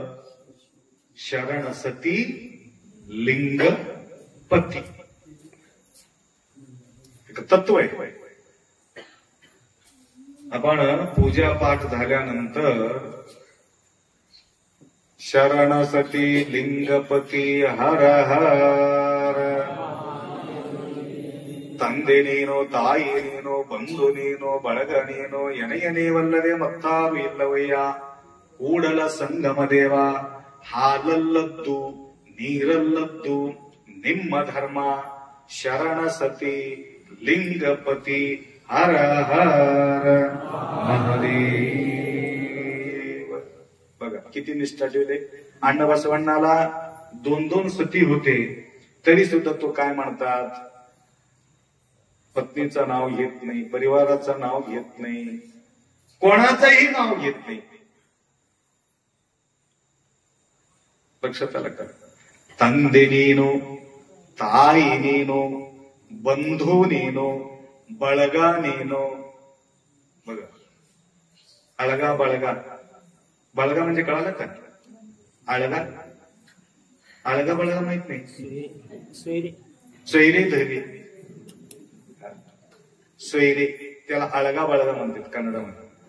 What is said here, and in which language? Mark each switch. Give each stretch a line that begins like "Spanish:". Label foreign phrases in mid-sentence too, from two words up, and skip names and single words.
Marathi: शरण सती लिंग पती. एक तत्व आहे. आपण पूजा पाठ झाल्यानंतर शरण सती लिंगपती हर हर,
Kannada: ತಂದೆ ನೀನೋ ತಾಯಿ ನೀನೋ ಬಂಧು ನೀನೋ ಬಳಗ ನೀನೋ ಎನೆಯನೇವಲ್ಲದೆ ಮತ್ತಾರು ಇಲ್ಲವಯ್ಯ. ಕೂಡಲ ಸಂಗಮ ದೇವ, ಹಾಲಲ್ಲದ್ದು ನೀರಲ್ಲದ್ದು ನಿಮ್ಮ ಧರ್ಮ.
Marathi: ಶರಣ ಸತಿ लिंगपती हर हर महादेव. बघा किती निष्ठा ठेवले. अण्णा बसवण्णाला 2-2 सती होते, तरी सुद्धा तो काय म्हणतात? पत्नीचं नाव घेत नाही, परिवाराचं नाव घेत नाही, कोणाचंही नाव घेत नाही. लक्षात आलं का?
Kannada: ತಂದೆ ನೀನು, ತಾಯಿ ನೀನು, ಬಂಧು ನೀನು, ಬಳಗ ನೀನು.
Marathi: बघा, अलगा बळगा. बळगा म्हणजे कळालं का? अलगा अलगा बळगा माहित नाही. सोयरे धैर्य, सोयरे त्याला अलगा बळगा म्हणतात कन्नडमध्ये.